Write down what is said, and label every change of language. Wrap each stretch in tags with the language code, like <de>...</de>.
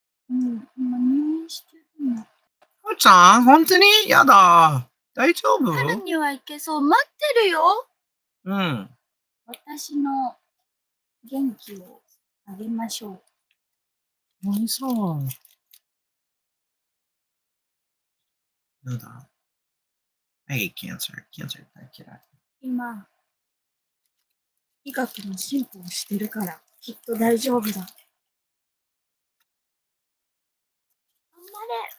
<ja>うん、今入院してるの。はっちゃん、本当にやだ。大丈夫？春には行けそう。待ってるよ。うん。私の元気をあげましょう。何そう。なんだ</ja> <en>I hate cancer.</en> <ja>Cancer 大嫌い。今、医学の進歩をしてるから、きっと大丈夫だ。頑張れ。</ja>